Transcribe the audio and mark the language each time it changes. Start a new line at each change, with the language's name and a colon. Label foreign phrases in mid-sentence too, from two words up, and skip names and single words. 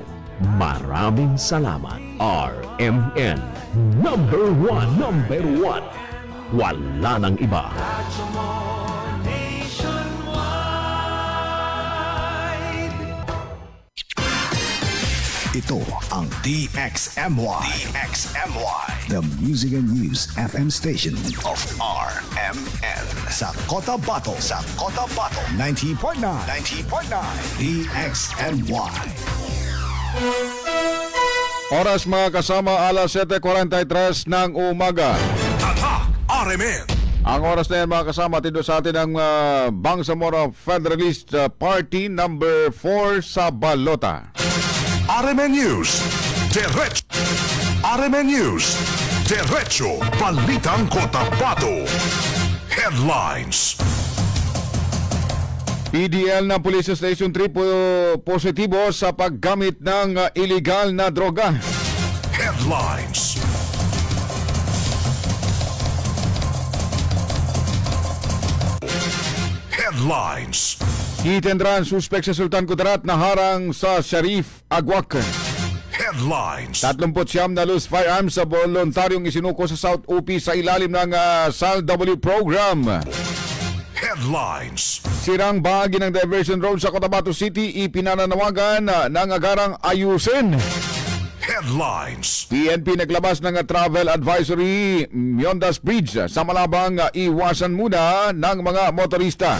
Filipino: Maraming salamat, RMN. Number 1, number 1. Wala nang iba. Radyo mo nationwide. Ito ang DXMY.
English: The Music and News FM station of RMN.
Filipino: Sa Cotabato. 90.9. DXMY. Oras mga kasama, alas 7:43 ng umaga. Tatak RMN. Ang oras na yan mga kasama, tindo sa atin ang Bangsamoro Federalist Party number 4 sa Balota. RMN News, Derecho, Balitang Cotabato. Headlines. PDL ng Police Station 3 positibo sa paggamit ng illegal na droga. Headlines. Headlines.
English: Hit and run,
Filipino: suspect sa Sultan Kudarat na harang sa Sharif Agwak. Headlines. 39 na
English: loose firearms
Filipino: sa voluntaryong isinuko sa South UP sa ilalim ng SAL-W program. Headlines. Sirang bahagi ng diversion road sa Cotabato City, ipinananawagan ng agarang ayusin. Headlines. PNP naglabas ng
English: travel advisory
Filipino: Miondas Bridge sa malabang iwasan muna ng mga motorista.